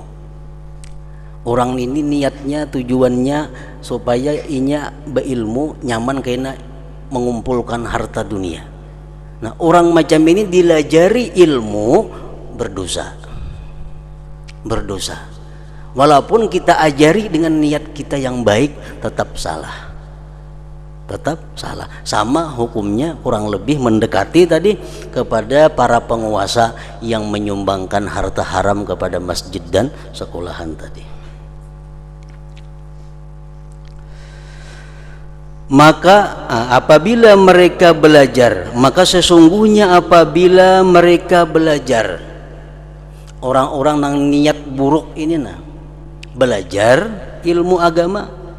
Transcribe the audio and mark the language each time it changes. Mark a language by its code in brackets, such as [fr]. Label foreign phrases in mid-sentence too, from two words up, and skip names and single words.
[bjn] Orang ini niatnya, tujuannya supaya inya berilmu nyaman kena mengumpulkan harta dunia. Nah, orang macam ini dilajari ilmu berdosa. [id] Walaupun kita ajari dengan niat kita yang baik, tetap salah. Sama hukumnya kurang lebih mendekati tadi kepada para penguasa yang menyumbangkan harta haram kepada masjid dan sekolahan tadi. Maka apabila mereka belajar, maka sesungguhnya apabila mereka belajar, orang-orang yang niat buruk ini belajar ilmu agama,